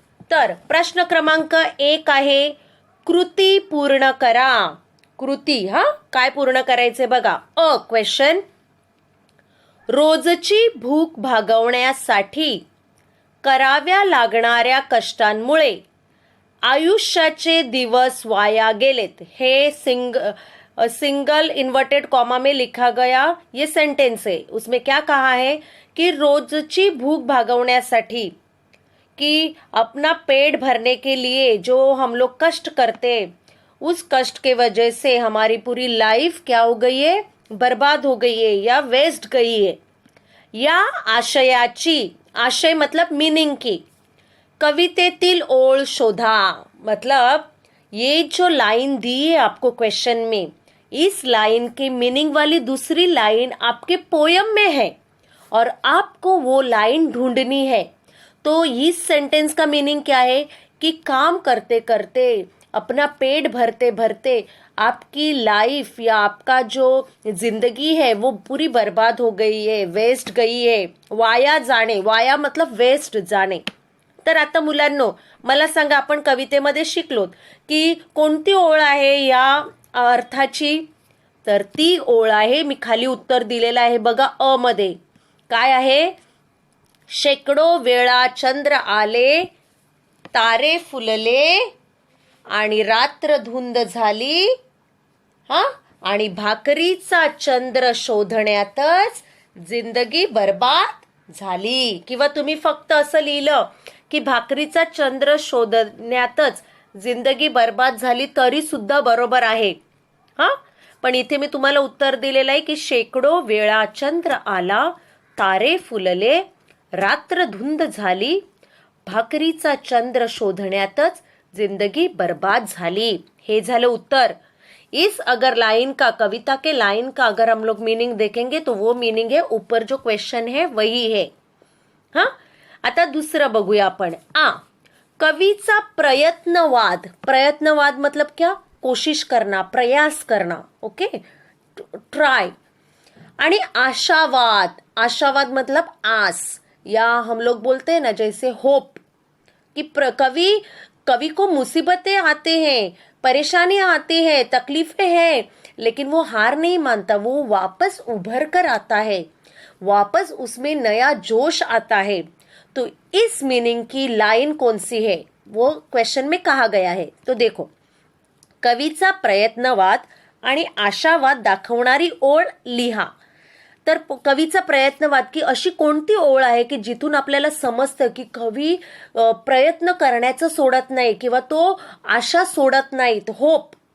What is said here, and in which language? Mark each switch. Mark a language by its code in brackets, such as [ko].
[mr] तर प्रश्न क्रमांक 1 आहे, कृती पूर्ण करा. कृती काय पूर्ण करायचे बघा. क्वेश्चन, रोजची भूक भागवण्यासाठी कराव्या लागणाऱ्या कष्टांमुळे आयुष्याचे दिवस वाया गेलेत. [hi] हे सिंगल इन्वर्टेड कॉमा में लिखा गया ये सेंटेंस है. उसमें क्या कहा है कि [mr] रोजची भूख भागवण्यासाठी, [hi] कि अपना पेट भरने के लिए जो हम लोग कष्ट करते, उस कष्ट के वजह से हमारी पूरी लाइफ क्या हो गई है, बर्बाद हो गई है या वेस्ट गई है. [mr] या आशयाची, आशय [hi] मतलब मीनिंग की, [mr] कवितेतील ओळ शोधा. [hi] मतलब ये जो लाइन दी है आपको क्वेश्चन में, इस लाइन की मीनिंग वाली दूसरी लाइन आपके पोयम में है और आपको वो लाइन ढूंढनी है. तो इस सेंटेंस का मीनिंग क्या है कि काम करते करते, अपना पेट भरते भरते आपकी लाइफ या आपका जो जिंदगी है वो पूरी बर्बाद हो गई है, वेस्ट गई है. [mr] वाया जाणे, वाया मतलब वेस्ट जाणे. तर आता मुलांनो मला सांगा, आपण कवितेमध्ये शिकलोत की कोणती ओळ आहे या अर्थाची. तर ती ओळ आहे, मी खाली उत्तर दिलेलं आहे बघा. मध्ये काय आहे, शेकडो वेळा चंद्र आले, तारे फुलले आणि रात्र धुंद झाली, आणि भाकरीचा चंद्र शोधण्यातच जिंदगी बर्बाद झाली. किंवा तुम्ही फक्त असं लिहिलं की भाकरीचा चंद्र शोधण्यातच जिंदगी बर्बाद झाली तरी सुद्धा बरोबर आहे. पण इथे मी तुम्हाला उत्तर दिलेलं आहे की शेकडो वेळा चंद्र आला, तारे फुलले, रात्र धुंद झाली, भाकरीचा चंद्र शोधण्यातच जिंदगी बर्बाद झाली. हे झालं उत्तर. [hi] इस अगर लाइन का, कविता के लाइन का अगर हम लोग मीनिंग देखेंगे तो वो मीनिंग है, ऊपर जो क्वेश्चन है वही है. [mr] आता दुसरं बघूया आपण. कवीचा प्रयत्नवाद. [hi] प्रयत्नवाद मतलब क्या, कोशिश करना, प्रयास करना. [en] Okay, try. [mr] आणि आशावाद. [hi] आशावाद मतलब आस, या हम लोग बोलते हैं ना जैसे होप, कि कवि को मुसीबतें आते हैं, परेशानियां आती हैं, तकलीफें हैं, लेकिन वो हार नहीं मानता. वो वापस उभर कर आता है, वापस उसमें नया जोश आता है. तो इस मीनिंग की लाइन कौन सी है वो क्वेश्चन में कहा गया है. तो देखो, [mr] कवीचा प्रयत्नवाद आणि आशावाद दाखवणारी ओळ लिहा. तर कवीचा प्रयत्नवाद, की अशी कोणती ओळ आहे की जिथून आपल्याला समजतं की कवी प्रयत्न करण्याचं सोडत नाही किंवा तो आशा सोडत नाहीत, होप.